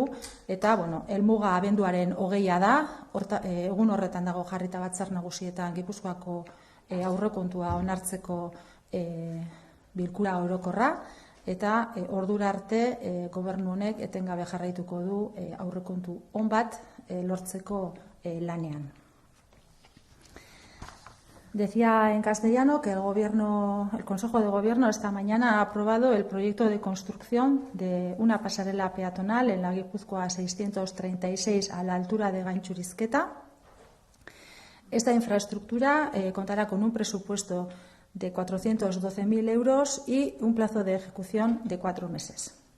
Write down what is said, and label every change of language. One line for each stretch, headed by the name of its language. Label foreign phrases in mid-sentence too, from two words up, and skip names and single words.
Basque: Eta, helmuga abenduaren 20 da, egun horretan dago jarrita Batzar Nagusietan Gipuzkoako aurrekontua onartzeko bilkura orokorra, eta ordura arte gobernu honek etengabe jarraituko du aurrekontu on bat lortzeko lanean.
Spanish: Decía en castellano que el Consejo de Gobierno esta mañana ha aprobado el proyecto de construcción de una pasarela peatonal en la Guipúzcoa 636 a la altura de Gaintxurizketa. Esta infraestructura contará con un presupuesto de 412.000 euros y un plazo de ejecución de 4 meses.